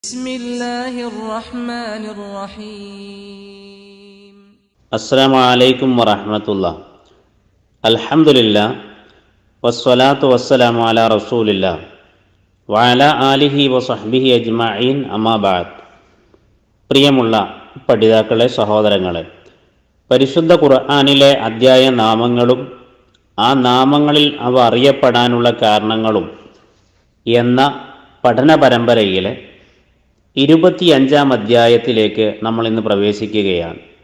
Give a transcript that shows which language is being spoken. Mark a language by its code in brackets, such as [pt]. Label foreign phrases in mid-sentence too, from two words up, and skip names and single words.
[ar] بسم الله الرحمن الرحيم السلام عليكم ورحمة الله. الحمد لله والصلاة والسلام على رسول الله وعلى آله وصحبه أجمعين أما بعد. [ml] പ്രിയമുള്ള പഠിതാക്കളെ, സഹോദരങ്ങളെ, പരിശുദ്ധ ഖുർആനിലെ അധ്യായ നാമങ്ങളും ആ നാമങ്ങളിൽ അവ അറിയപ്പെടാനുള്ള കാരണങ്ങളും എന്ന പഠന പരമ്പരയിലെ 25-ാം അധ്യായത്തിലേക്ക് നമ്മൾ ഇന്ന് പ്രവേശിക്കുകയാണ്.